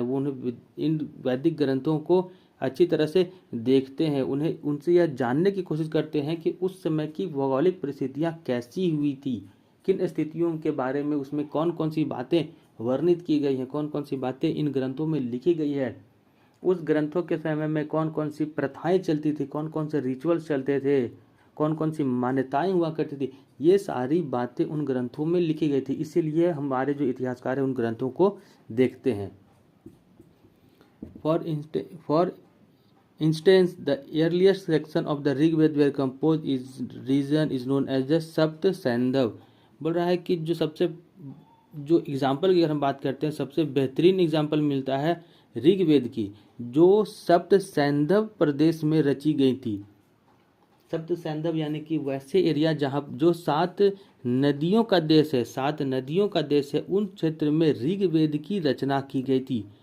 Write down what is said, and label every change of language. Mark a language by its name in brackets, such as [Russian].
[Hindi] वो उन्हें इन वैदिक ग्रंथों को अच्छी तरह से देखते हैं, उन्हें उनसे यह जानने की कोशिश करते हैं कि उस समय की भौगोलिक परिस्थितियाँ कैसी हुई थी, किन स्थितियों के बारे में उसमें कौन कौन सी बातें वर्णित की गई हैं, कौन कौन सी बातें इन ग्रंथों में लिखी गई है, उस ग्रंथों के समय में कौन कौन सी प्रथाएं चलती थी, कौन कौन से रिचुअल्स चलते थे, कौन कौन सी मान्यताएं हुआ करती थी। ये सारी बातें उन ग्रंथों में लिखी गई थी। इसीलिए हमारे जो इतिहासकार हैं उन ग्रंथों को देखते हैं। [English] For instance the earliest section of the Rigveda were composed is region is known as the Sapta Saindhava. [Hindi] बोल रहा है कि जो एग्जाम्पल की अगर हम बात करते हैं, सबसे बेहतरीन एग्जाम्पल मिलता है ऋग्वेद की, जो सप्त सैंधव प्रदेश में रची गई थी। सप्त सैंधव यानी कि वैसे एरिया जहाँ जो 7 नदियों का देश है, 7 नदियों का देश है, उन क्षेत्र में ऋग्वेद की रचना की गई थी।